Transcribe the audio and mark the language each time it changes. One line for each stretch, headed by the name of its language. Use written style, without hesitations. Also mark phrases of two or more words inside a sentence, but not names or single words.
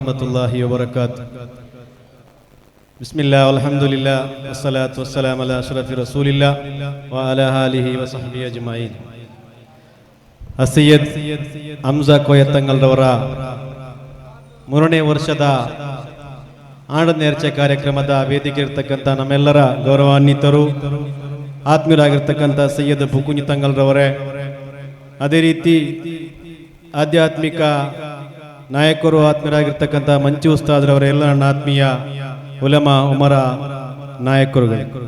Arabic: ورحمة الله وبركاته. بسم الله، الحمد لله، والصلاة والسلام على أشرف رسول الله وعلى آله وصحبه أجمعين.
Kannada: ಸೈಯದ್ ಹಮ್ಜಾ ಕೋಯತ್ತಂಗಲ್ರವರ 3ನೇ ವರ್ಷದ ಆನಂದನೇರ್ಚೆ ಕಾರ್ಯಕ್ರಮದ ವೇದಿಕೆ ಇರತಕ್ಕಂಥ ನಮ್ಮೆಲ್ಲರ ಗೌರವಾನ್ವಿತರು ಆತ್ಮೀಯರಾಗಿರ್ತಕ್ಕಂಥ ಸೈಯದ್ ಪುಕುಂಜಿ ತಂಗಲ್ರವರೇ, ಅದೇ ರೀತಿ ಆಧ್ಯಾತ್ಮಿಕ ನಾಯಕರು ಆತ್ಮೀಯರಾಗಿರ್ತಕ್ಕಂಥ ಮಂಚಿ ಉಸ್ತಾದ್ರವರ ಎಲ್ಲ ನನ್ನ ಆತ್ಮೀಯ
Arabic: علماء أمراء
Kannada: ನಾಯಕರುಗಳು,